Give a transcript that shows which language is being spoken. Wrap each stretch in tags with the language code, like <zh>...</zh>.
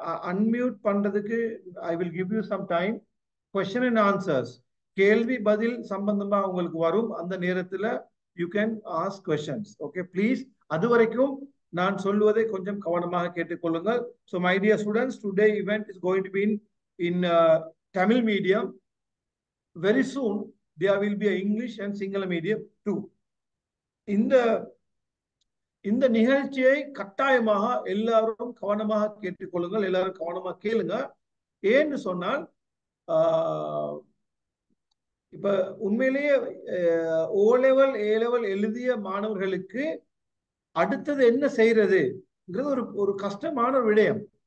<ta>Unmute பண்றதுக்கு</ta> <en>I will give you some time. Question and answers,</en> <ta>கேள்வி பதில் சம்பந்தமா உங்களுக்கு வரும். அந்த நேரத்துல</ta> <en>you can ask questions. Okay, please.</en> <ta>அது வரைக்கும் நான் சொல்லுவதை கொஞ்சம் கவனமாக கேட்டுக்கொள்ளுங்கள்.</ta> <en>So my dear students, today event is going to be in Tamil medium. Very soon there will be a English and Sinhala medium too.</en> <ta>இந்த நிகழ்ச்சியை கட்டாயமாக எல்லாரும் கவனமாக கேட்டுக்கொள்ளுங்கள். எல்லாரும் கவனமாக கேளுங்க. ஏன்னு சொன்னால் இப்ப உண்மையிலேயே O level A level எழுதிய மாணவர்களுக்கு அடுத்தது என்ன செய்யறதுங்கிறது ஒரு கஷ்டமான விடயம்.</ta>